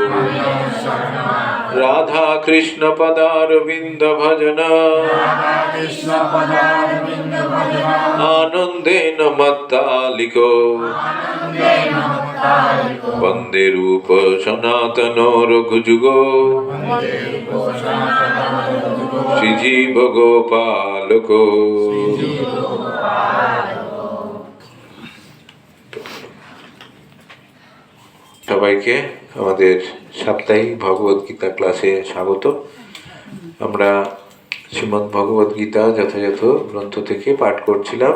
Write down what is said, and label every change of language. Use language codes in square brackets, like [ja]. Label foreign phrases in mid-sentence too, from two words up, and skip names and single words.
[sa] राधा कृष्ण पदारविंद भजन आनंदेन मत्तालिको वंदे रूप सनातन रघुजुगो শ্রীজীব গোপালক। [bn] সবাইকে আমাদের সাপ্তাহিক ভগবদ গীতা ক্লাসে স্বাগত। আমরা শ্রীমদ্ ভগবদ গীতা যথাযথ গ্রন্থ থেকে পাঠ করছিলাম।